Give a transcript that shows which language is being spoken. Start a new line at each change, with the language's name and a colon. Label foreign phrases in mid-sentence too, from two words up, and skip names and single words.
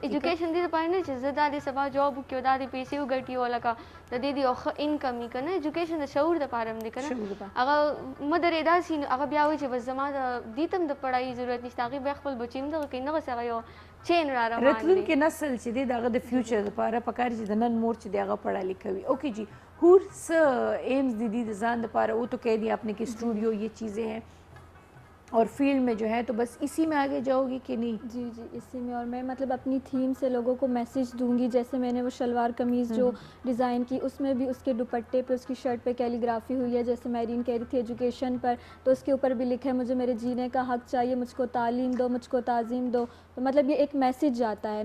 Pashto: ایجوکیشن دې دپاره نه چې زه دا دې سبا جاب وکړي او دا دې پیسې وګټي او لکه د دې د یو ښه انکم وي که نه ایجوکیشن د شعور دپاره هم دی که نه هغه مدرې داسې هغه بیا وایي چې بس زما د دې ته هم د پړهایي ضرورت نشته هغې بیا خپل بچي هم دغه کوي دغسې هغه یو چین را روان دی راتلونکي نسل چې دی د هغه د فیوچر دپاره پکار چې د نن مور چې دی هغه پړه لیکوي اوکے جی حور څه ایمز دي د ځان دپاره
Urdu: وہ تو کہہ دیا آپ نے کہ اسٹوڈیو یہ چیزیں ہیں اور فیلڈ میں جو ہے تو بس اسی میں آگے جاؤ گی کہ نہیں جی جی اسی میں اور میں مطلب اپنی تھیم سے لوگوں کو میسج دونگی جیسے میں نے وہ شلوار قمیض جو ڈیزائن کی اس میں بھی اس کے دوپٹے پہ اس کی شرٹ پہ کیلیگرافی ہوئی ہے جیسے میرین کہہ رہی تھی ایجوکیشن پر تو اس کے اوپر بھی لکھا ہے مجھے میرے جینے کا حق چاہیے مجھ کو تعلیم دو مجھ کو تعظیم دو تو مطلب یہ ایک میسج جاتا ہے نا